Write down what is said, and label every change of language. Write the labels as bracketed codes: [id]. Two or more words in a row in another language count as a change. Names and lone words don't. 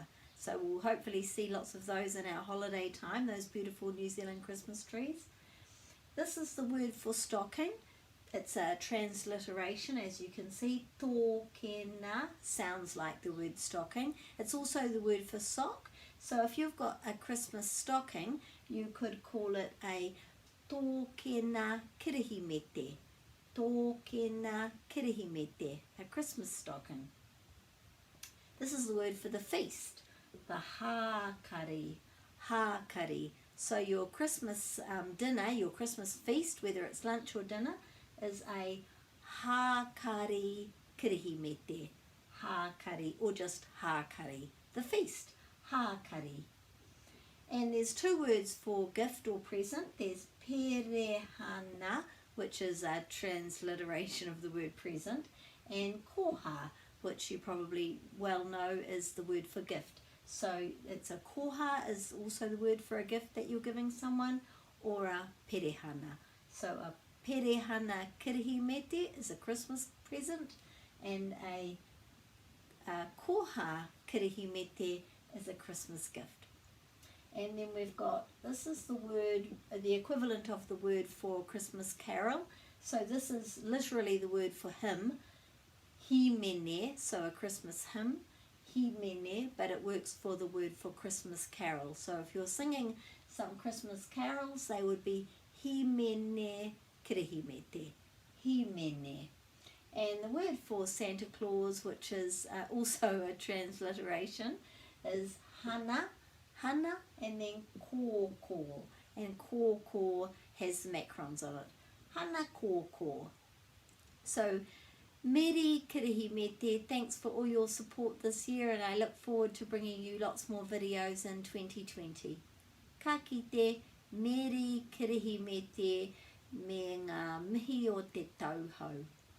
[en] So we'll hopefully see lots of those in our holiday time, those beautiful New Zealand Christmas trees. This is the word for stocking. It's a transliteration, as you can see. Tōkena sounds like the word stocking. It's also the word for sock. So if you've got a Christmas stocking, you could call it a [mi] tōkena kirihimete. Tōkena kirihimete, [en] a Christmas stocking. This is the word for the feast, the hākari, hākari. So your Christmas dinner, your Christmas feast, whether it's lunch or dinner, is a [mi] hākari kirihimete, [en] hākari, or just hākari, the feast, hākari. And there's two words for gift or present. There's perehana, which is a transliteration of the word present, and koha, which you probably well know is the word for gift. So it's a koha is also the word for a gift that you're giving someone, or a perehana. So a [mi] perehana kirihimete [en] is a Christmas present, and a [mi] koha kirihimete [en] is a Christmas gift. And then we've got, this is the word, the equivalent of the word for Christmas carol. So this is literally the word for hymn, himene, so a Christmas hymn, himene, but it works for the word for Christmas carol. So if you're singing some Christmas carols, they would be [mi] himene kirihimete, [en] himene. And the word for Santa Claus, which is also a transliteration, is hana, hana, and then kōkō. And kōkō has the macrons on it. [mi] Hana kōkō. So, Meri kirihimete, [en] thanks for all your support this year, and I look forward to bringing you lots more videos in 2020. [mi] Ka kite, Meri kirihimete, me ngā mihi o te tauhou.